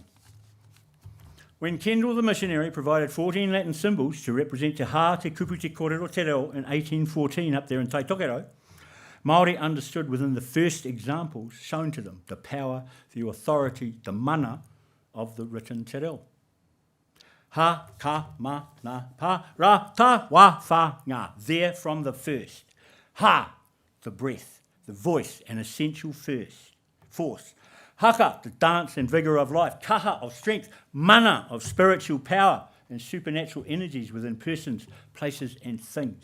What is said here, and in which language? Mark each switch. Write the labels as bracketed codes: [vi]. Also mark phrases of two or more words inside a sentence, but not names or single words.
[en] When Kendall the missionary provided 14 Latin symbols to represent [mi] Te Ha Te Kupu Te Kōrero Te Reo [en] in 1814 up there in Taitokero, Māori understood within the first examples shown to them the power, the authority, the mana of the written [mi] te reo. Ha, ka, ma, na, pa, ra, ta, wa, fa, ngā. [en] There from the first. Ha, the breath, the voice, an essential force. Haka, the dance and vigour of life. Kaha, of strength. Mana, of spiritual power and supernatural energies within persons, places and things.